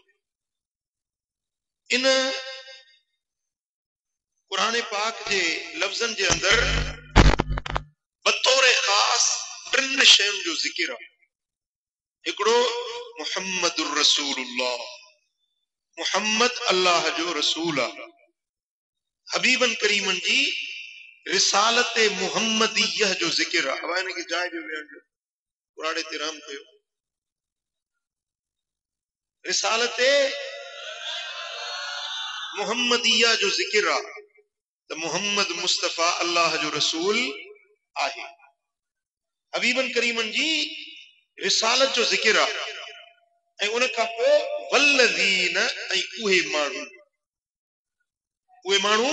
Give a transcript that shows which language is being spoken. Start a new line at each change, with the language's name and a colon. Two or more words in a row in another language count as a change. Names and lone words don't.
Sindhi: इन कुरान पाक जे लफ़्ज़नि जे अंदर बतौर ख़ास टिनि शयुनि जो ज़िक्र आहे हिकिड़ो
Arabic: محمد رسول الله
Sindhi: मुहम्मद अल्लाह जो रसूल आहे हबीबन करीमन जी
Arabic: رسالة محمدية
Sindhi: जो ज़िक्र आहे अब हिन खे जाइ जो वेहण जो पुराणे ते राम कयो
Arabic: رسالة محمدية
Sindhi: जो ज़िक्र आहे त मुहम्मद मुस्तफ़ा अल्लाह जो रसूल आहे हबीबन करीमन जी रिसालत जो ज़िक्र आहे ऐं उन खां पोइ वल्लज़ीन ऐं उहे माण्हू